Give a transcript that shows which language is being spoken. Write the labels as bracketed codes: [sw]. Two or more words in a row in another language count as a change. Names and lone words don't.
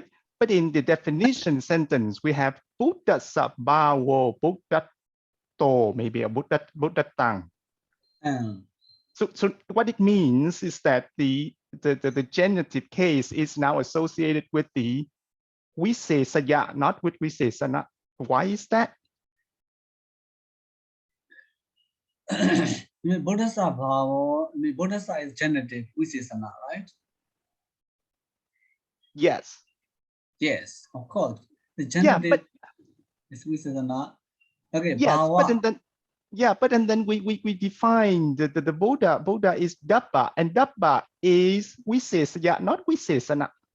[en] But in the definition sentence, we have [pi] Buddha Sabbhavo Buddhato, [en] maybe a Buddhatang. So what it means is that the genitive case is now associated with the Visesaya, not with Visesana. Why is that? [pi] Bodhasa bhava, [en] Bodhasa is genitive, Visesana, right? Yes. Yes, of course. The genitive is Visesana. Okay, yes, bhava. but then we define the Buddha. Buddha is Dapa, and Dapa is Visesaya, not Visesana.